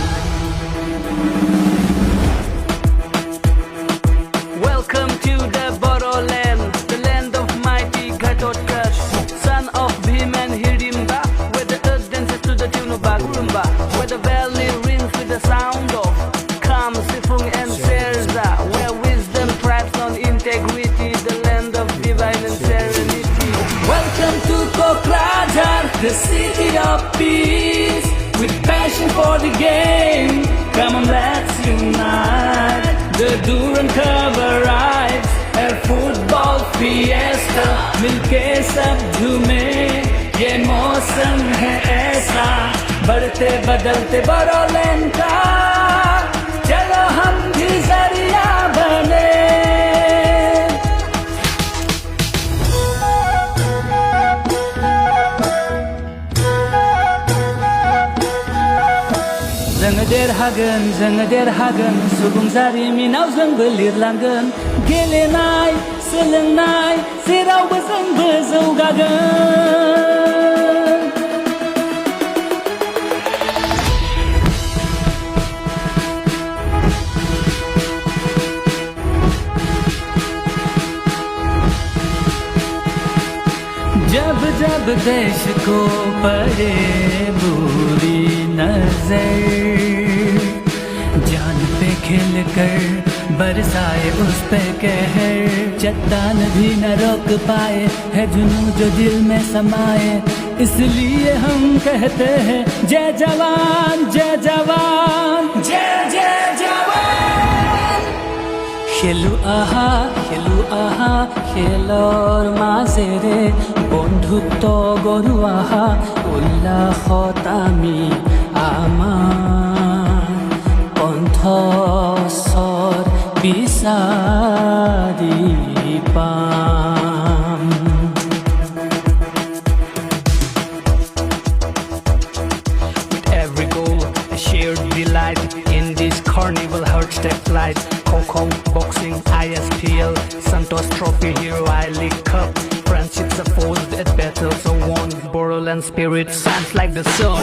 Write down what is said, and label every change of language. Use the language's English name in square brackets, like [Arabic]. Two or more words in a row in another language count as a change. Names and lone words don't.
[English] Welcome to the Bodoland, the land of mighty Kokrajhar, son of Bhim and Hirimba, where the earth dances to the tune of Bagurumba, where the valley rings with the sound of Kam, Sifung and Serza, where wisdom thrives on integrity, the land of divine and serenity. Welcome to Kokrajhar, the city of peace, with passion for the game. Come on, let's unite. The Duran cover rides, a football fiesta, [Hindi] मिलके सब झूमे, ये मौसम है ऐसा, बढ़ते बदलते बोडोलैंड का, चलो हम भी जरिया बने. [Bodo] जोङो देरहागोन सुबुं जारिमिनाव जोंबो लिरलांगोन गेलेनाय सोलोंनाय जेरावबो जोंबो जौगागोन. [Hindi] जब जब देश को पड़े बुरी नजर, जान पे खेल कर बरसाए उस पे कहर, चट्टान भी न रोक पाए है जुनून जो दिल में समाए, इसलिए हम कहते हैं जय जवान जय जवान जय जय जवान. [Assamese] খেলু আহা খেলৰ মাজেৰে বন্ধুত্ব গঢ়ো আহা, উল্লাসত আমি আমাৰ কণ্ঠস্বৰ বিচাৰি পাম. [English] With every goal, a shared delight in this carnival heart step flight. Hong boxing, ISPL, Santos Trophy, Hero I League Cup. Friendships are forged at battles are won. Bodoland spirit shines like the sun.